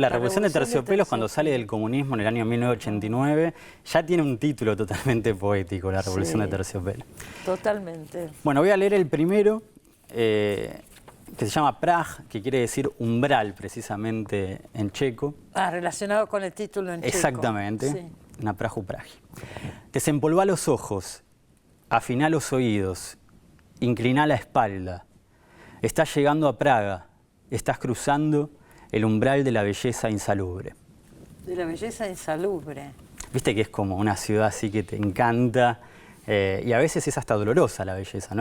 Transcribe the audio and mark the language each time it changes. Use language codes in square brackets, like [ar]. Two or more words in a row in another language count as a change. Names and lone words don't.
[es] La Revolución de Terciopelo, cuando sale del comunismo en el año 1989, ya tiene un título totalmente poético, la Revolución de Terciopelo. Totalmente. Bueno, voy a leer el primero, que se llama Prah, que quiere decir umbral, precisamente en checo. Relacionado con el título en checo. Exactamente, [cs] na prahu prahi. [es] Desempolvá los ojos, afiná los oídos, incliná la espalda. Estás llegando a Praga, estás cruzando el umbral de la belleza insalubre. De la belleza insalubre. Viste que es como una ciudad así que te encanta, Y a veces es hasta dolorosa la belleza, ¿no?